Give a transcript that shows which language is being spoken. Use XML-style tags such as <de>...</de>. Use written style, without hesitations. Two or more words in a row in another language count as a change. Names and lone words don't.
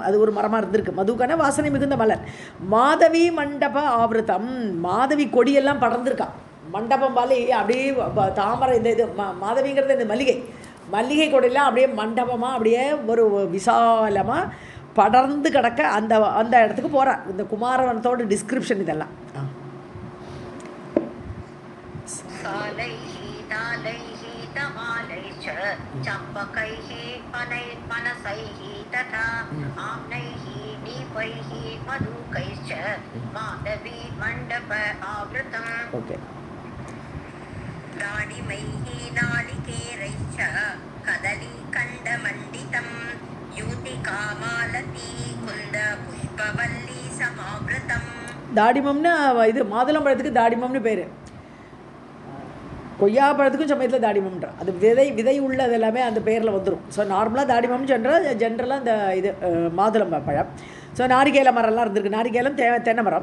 <ta>அது ஒரு மரமாக இருந்திருக்கு. மதுக்கான வாசனை மிகுந்த மலர்.</ta> <sa>माधवी मण्डप आवृतम्.</sa> <ta>மாதவி கொடியெல்லாம் படர்ந்துருக்கான். மண்டபம் பாலே அப்படியே தாமரை. இது மாதவிங்கிறது இந்த மல்லிகை கொடியெல்லாம் அப்படியே மண்டபமாக அப்படியே ஒரு விசாலமாக படர்ந்து கிடக்க அந்த இடத்துக்கு போகிறார். இந்த குமாரவனத்தோட டிஸ்கிரிப்ஷன் இதெல்லாம்.</ta> <sa>चम्पकैः पनसैः तथा आम्नैः नीपैः मधुकैश्च माधवी मण्डप आवृतम्. ओके. दाडिमैः नालिकेरैश्च कदलीकण्डमण्डितं यूतिकामालती कुन्दपुष्पवल्ली समावृतम्.</sa> <ta>தாடிமம்னா இது மாதுளம்பழத்துக்கு தாடிமம்னு பேர். கொய்யா பழத்துக்கும் சமயத்தில் தாடிமம்ன்றா. அது விதை உள்ளது எல்லாமே அந்த பேரில் வந்துடும். ஸோ நார்மலாக தாடிமம் ஜென்ரலாக இந்த இது மாதுளம்ப பழம். ஸோ நாரிகேல மரம்லாம் இருந்திருக்கு. நாரிகேலம் தென்னை மரம்.</ta>